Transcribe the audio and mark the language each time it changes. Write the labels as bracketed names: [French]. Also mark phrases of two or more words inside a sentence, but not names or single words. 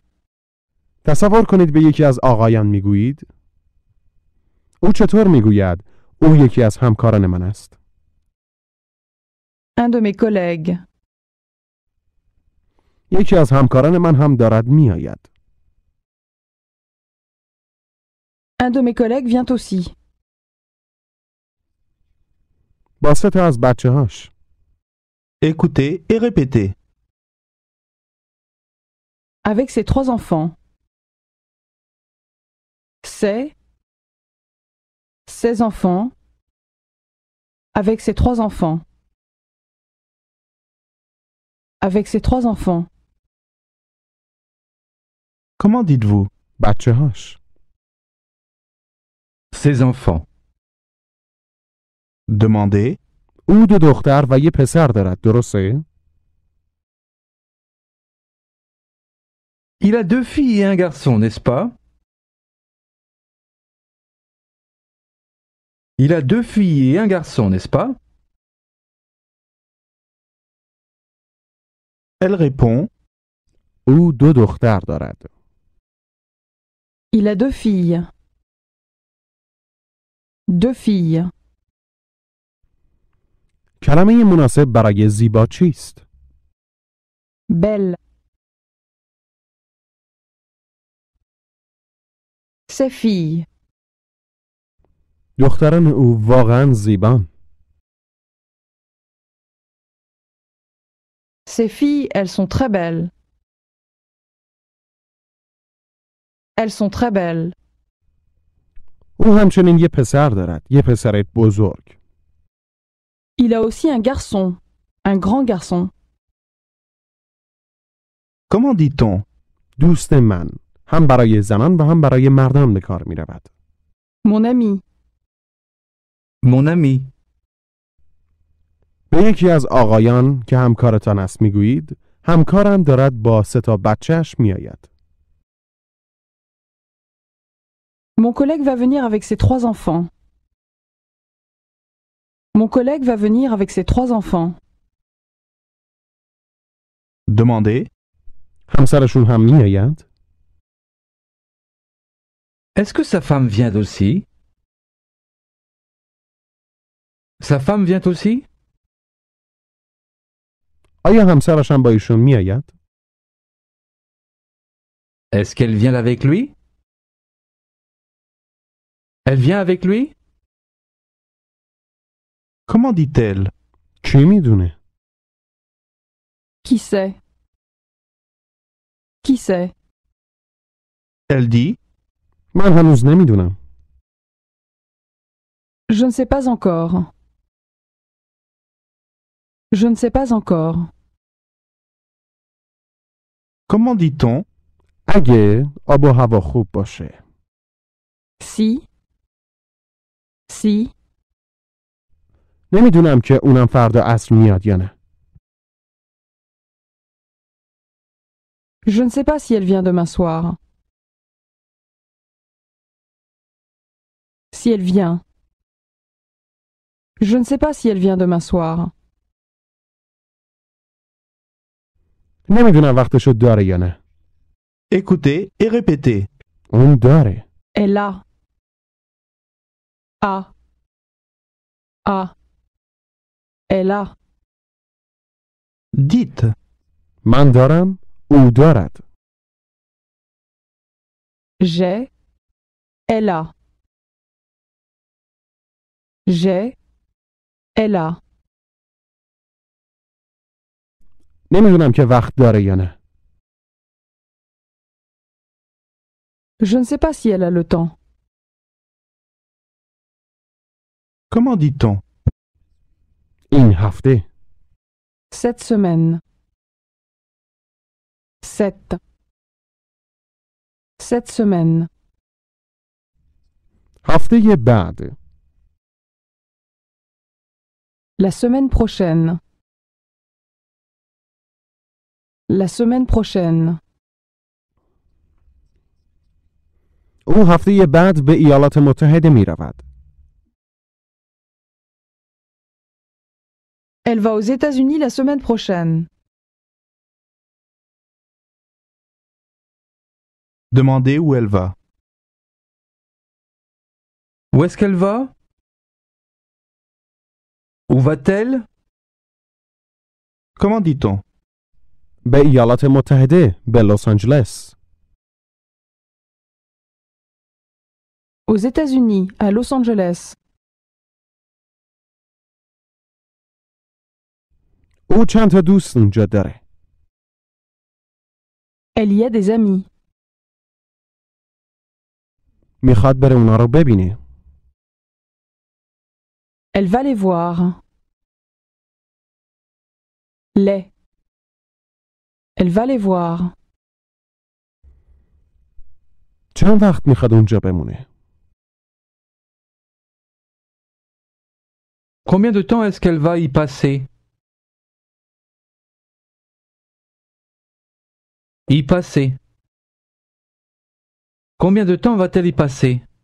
[Persian] تصور کنید به یکی از آقایان می گویید. او چطور می گوید؟ او یکی از همکاران من است. [French] Un de mes collègues. [Persian] یکی از همکاران من هم دارد میآید. [French] Un de mes collègues vient aussi. [Persian] با 3 تا از بچه‌هاش. [French] Écoutez et répétez. Avec ses 3 enfants. Ses enfants. Avec ses 3 enfants. Avec ses 3 enfants. Comment dites-vous? [Persian] بچه‌هاش. [French] Ses enfants. Demandez. [Persian] او 2 دختر و یه پسر دارد، درسته؟ [French] Il a 2 filles et un garçon, n'est-ce pas? Il a 2 filles et un garçon, n'est-ce pas? Elle répond. [Persian] او 2 دختر دارد. [French] Il a 2 filles. 2 filles. [Persian] کلمه مناسب برای زیبا چیست؟ [French] Belle. Ses filles. [Persian] دختران او واقعا زیبان. [French] Ses filles, elles sont très belles. Elles sont très belles. [Persian] او همچنین یه پسر دارد، یه پسر بزرگ. [French] Il a aussi un garçon. Un grand garçon. Comment dit-on? [Persian] دوست من هم برای زنان و هم برای مردان به کار می رود. [French] Mon ami. Mon ami. [Persian] به یکی از آقایان که همکارتان است می گویید همکارم دارد با 3 تا بچهش می آید. [French] Mon collègue va venir avec ses 3 enfants. Mon collègue va venir avec ses 3 enfants. Demandez. [Persian] همسرشون هم می آید؟ [French] Est-ce que sa femme vient aussi? Sa femme vient aussi? [Persian] آیا همسرش هم با ایشون می آید؟ [French] Est-ce qu'elle vient avec lui? Elle vient avec lui? Comment dit-elle? [Persian] کی می دونه؟ [French] Qui sait? Qui sait? Elle dit. [Persian] من هنوز نمی دونم. [French] Je ne sais pas encore. Je ne sais pas encore. Comment dit-on? [Persian] اگه آب و هوا خوب باشه. [French] Si. Si. [Persian] نمیدونم که اونم فردا عصر میاد یا نه. [French] Je ne sais pas si elle vient demain soir. Si elle vient. Je ne sais pas si elle vient demain soir. [Persian] نمیدونم وقتشو داره یا نه. [French] Écoutez et répétez. [Persian] اون داره. [French] Elle a. A. A. Elle a. Dites. [Persian] من دارم، او دارد. [French] J'ai. Elle a. J'ai. Elle a. [Persian] نمیدونم که وقت داره یا نه. [French] Je ne sais pas si elle a le temps. Comment dit-on? [Persian] این هفته. [French] Cette semaine. Cette semaine. [Persian] هفته بعد. [French] La semaine prochaine. La semaine prochaine. [Persian] او هفته بعد به ایالات متحده می رود. [French] Elle va aux États-Unis la semaine prochaine. Demandez où elle va. Où est-ce qu'elle va? Où va-t-elle? Comment dit-on? [Persian] به ایالات متحده، به لس آنجلس. [French] Aux États-Unis, à Los Angeles. [Persian] او چند تا دوست اونجا داره. [French] Elle y a des amis. [Persian] میخواد بره اونا رو ببینه. [French] Elle va les voir. Les. Elle va les voir. [Persian] چند وقت میخواد اونجا بمونه؟ [French] Combien de temps est-ce qu'elle va y passer? Y passer. Combien de temps va-t-elle y passer?